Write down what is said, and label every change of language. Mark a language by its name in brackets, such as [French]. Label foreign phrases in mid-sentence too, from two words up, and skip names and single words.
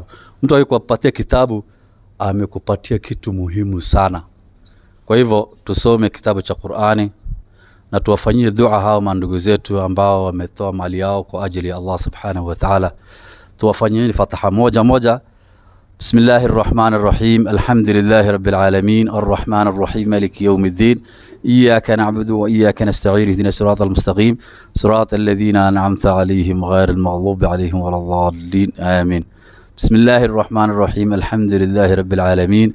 [Swahili] Mtu akikupatia kitabu amekupatia kitu muhimu sana. Kwa hivyo tusome kitabu cha Qur'ani na tuwafanyie dua hao mandugu zetu ambao wametoa mali yao kwa ajili ya Allah [Arabic] سبحانه وتعالى. [Swahili] Tuwafanyie fataha moja moja. [Arabic] بسم الله الرحمن الرحيم. الحمد لله رب العالمين. الرحمن الرحيم. مالك يوم الدين. إياك نعبد وإياك نستعين. اهدنا الصراط المستقيم. صراط الذين أنعمت عليهم غير المغضوب عليهم ولا الضالين. Amin. بسم الله الرحمن الرحيم. الحمد لله رب العالمين.